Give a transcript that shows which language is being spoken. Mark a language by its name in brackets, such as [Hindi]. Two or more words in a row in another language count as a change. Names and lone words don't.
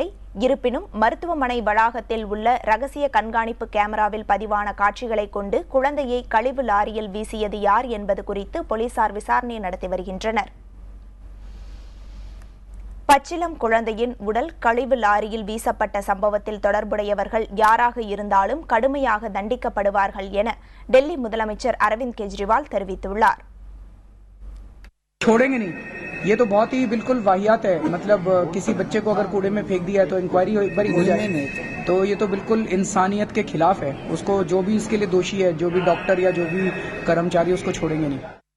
[Tamil] இருப்பினும் மருத்துவமனை வளாகத்தில் உள்ள ரகசிய கண்காணிப்பு கேமராவில் பதிவான காட்சிகளை கொண்டு குழந்தையை கழிவு லாரியில் வீசியது யார் என்பது குறித்து போலீசார் விசாரணை நடத்தி வருகின்றனர். பச்சிளம் குழந்தையின் உடல் கழிவு லாரியில் வீசப்பட்ட சம்பவத்தில் தொடர்புடையவர்கள் யாராக இருந்தாலும் கடுமையாக தண்டிக்கப்படுவார்கள் என டெல்லி முதலமைச்சர் அரவிந்த் கெஜ்ரிவால் தெரிவித்துள்ளார். [Hindi] छोड़ेंगे नहीं, ये तो बहुत ही बिल्कुल वाहियात है। मतलब किसी बच्चे को अगर कूड़े में फेंक दिया है तो इंक्वायरी एक बार हो जाए, तो ये तो बिल्कुल इंसानियत के खिलाफ है। उसको जो भी इसके लिए दोषी है, जो भी डॉक्टर या जो भी कर्मचारी, उसको छोड़ेंगे नहीं।